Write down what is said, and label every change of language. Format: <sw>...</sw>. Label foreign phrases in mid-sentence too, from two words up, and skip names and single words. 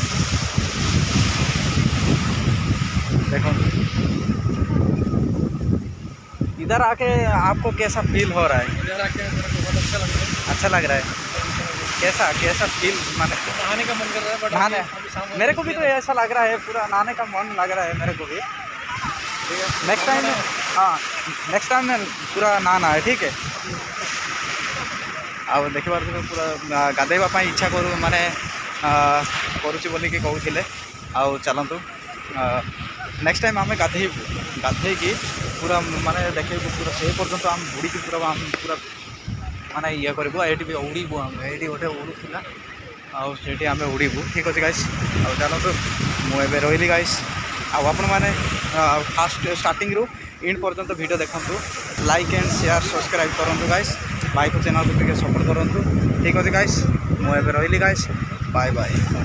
<hi>ଦେଖନ୍ତୁ इधर आके आपको कैसा फील हो रहा है इधर आके मेरे को बहुत अच्छा लग रहा है। अच्छा लग रहा है कैसा फील माने नहाने का मन कर रहा है बट नहाने अभी शाम हो मेरे को भी गई तो है। ऐसा लग रहा है पूरा नहाने का मन लग रहा है मेरे को भी ठीक है</hi> <en>next time</en> <hi>हाँ</hi> <en>next time</en> <hi>में पूरा नहाना है ठीक है</hi> <or>ଆଉ ଦେଖିପାରୁଥିବେ ପୁରା ଗାଧେଇବା ପାଇଁ ଇଚ୍ଛା ମାନେ କରୁଛି ବୋଲିକି କହୁଥିଲେ ଆଉ ଚାଲନ୍ତୁ</or> <en>next time</en> <or>ଆମେ ଗାଧେଇକି ପୁରା ମାନେ ଦେଖେଇବୁ ପୁରା ସେ ପର୍ଯ୍ୟନ୍ତ ଆମେ ବୁଡ଼ିକି ପୁରା ମାନେ ଇଏ କରିବୁ ଏଇଠି ବି ଉଡ଼ିବୁ ଆମେ ଏଇଠି ଗୋଟେ ଉଡ଼ୁଥିଲା ଆଉ ସେଇଠି ଆମେ ଉଡ଼ିବୁ ଠିକ୍ ଅଛି ଗାଇସ୍ ଆଉ ଚାଲନ୍ତୁ ମୁଁ ଏବେ ରହିଲି ଗାଇସ୍ ଆଉ ଆପଣମାନେ</or> <en>first startingରୁ</en> <or>ଇଣ୍ଡ ପର୍ଯ୍ୟନ୍ତ ଭିଡ଼ିଓ ଦେଖନ୍ତୁ</or> <en>like and share subscribe</en> <or>କରନ୍ତୁ ଗାଇସ୍ ଭାଇକୁ ଚ୍ୟାନେଲକୁ ଟିକେ ସପୋର୍ଟ କରନ୍ତୁ ଠିକ୍ ଅଛି ଗାଇସ୍ ମୁଁ ଏବେ ରହିଲି ଗାଇସ୍ ବାଏ ବାଏ।</or>